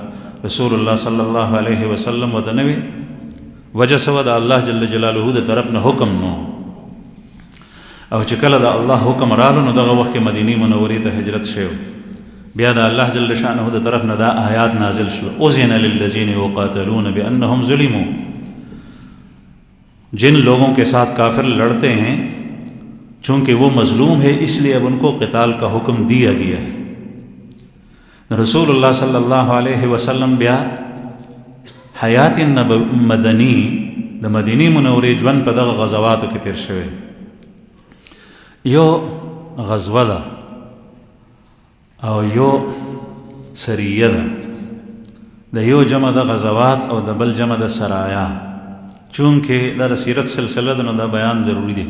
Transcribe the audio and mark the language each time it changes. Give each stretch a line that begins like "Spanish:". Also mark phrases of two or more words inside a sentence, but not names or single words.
Pashto: رسول الله صلی الله علیه وسلم ورته نه وي وجه څه وه، د الله جل جلاله د طرف نه حکم نو. او چې کله د الله حکم رالو نو دغه وخت کې مدینې منورې ته هجرت شوی، بیا د الله جل شانه د طرف نه دا آیات نازل شو،
Arabic: اذن للذین یقاتلون بانهم ظلموا.
Urdu: جن لوگوں کے ساتھ کافر لڑتے ہیں چونکہ وہ مظلوم ہے اس لیے اب ان کو قتال کا حکم دیا گیا ہے.
Pashto: رسول اللہ صلی اللہ علیہ وسلم بیا حیات مدنی د مدینې منورې ژوند په دغه غزواتو کې تیر شوی. یو غزوه ده او یو سریه ده، د یو جمع د غزوات او د بل جمع د سرایا، چونکې دا د سیرت سلسله ده نو دا بیان ضروری دی.